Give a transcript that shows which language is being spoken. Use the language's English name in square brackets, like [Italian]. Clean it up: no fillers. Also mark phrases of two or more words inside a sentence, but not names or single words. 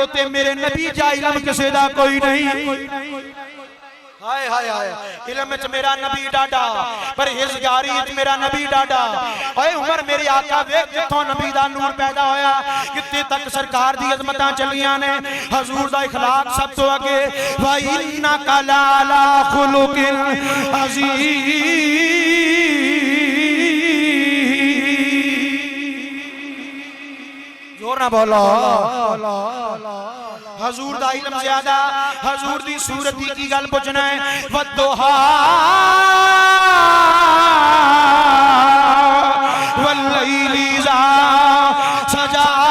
[Punjabi] ਤੇ ਮੇਰੇ ਨਬੀ ਜਿਹਾ ਇਲਮ ਕਿਸੇ ਦਾ ਕੋਈ ਨਹੀਂ ਹਾਏ ਹਾਏ ਹਾਏ ਇਲਮ ਚ ਮੇਰਾ ਨਬੀ ਡਾਢਾ ਪਰਹੇਜ਼ਗਾਰੀ ਚ ਮੇਰਾ ਨਬੀ ਡਾਢਾ ਓਏ ਉਮਰ ਮੇਰੇ ਆਕਾ ਵੇਖ ਜਿੱਥੋਂ ਨਬੀ ਦਾ ਨੂਰ ਪੈਦਾ ਹੋਇਆ ਕਿੱਥੇ ਤੱਕ ਸਰਕਾਰ ਦੀਆਂ ਅਜ਼ਮਤਾਂ ਚੱਲੀਆਂ ਨੇ ਹਜ਼ੂਰ ਦਾ ਇਖ਼ਲਾਕ ਸਭ ਤੋਂ ਅੱਗੇ [Arabic] وإنك لعلى خلق عظيم [Punjabi] ਜ਼ੋਰ ਨਾ ਬੋਲੋ ਹਜ਼ੂਰ ਦਾ ਇਲਮ ਜ਼ਿਆਦਾ ਹਜ਼ੂਰ ਦੀ ਸੂਰਤ ਕੀ ਗੱਲ ਪੁੱਛਣਾ ਹੈ [Arabic] والضحى والليل إذا سجى